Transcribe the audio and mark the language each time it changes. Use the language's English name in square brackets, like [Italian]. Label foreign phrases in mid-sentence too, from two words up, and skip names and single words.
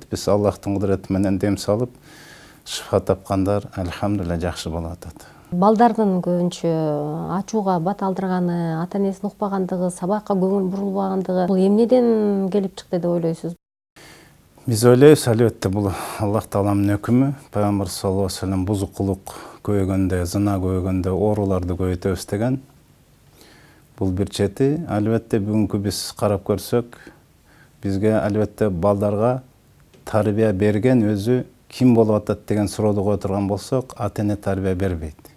[Kyrgyz] Биз Аллахтын кудурети менен дем салып шифа тапкандар альхамдулилля жакшы болуп атат. Балдардын көбүнчө ачууга бат алдырганы, ата энесин укпагандыгы, сабакка көңүл бурулбагандыгы бул эмнеден келип чыкты деп ойлойсуз? Биз ойлойбуз, албетте бул Аллах Тааламдын өкүмү. Пайгамбар [Arabic] صلى الله عليه وسلم [Kyrgyz] бузукулук көбөйгөндө, зына көбөйгөндө ооруларды көбөйтөбүз деген. Бул бир чети. Албетте бүгүнкү биз карап көрсөк, бизге албетте балдарга тарбия берген өзү ким болуп атат деген суроону кое турган болсок, ата эне тарбия бербейт.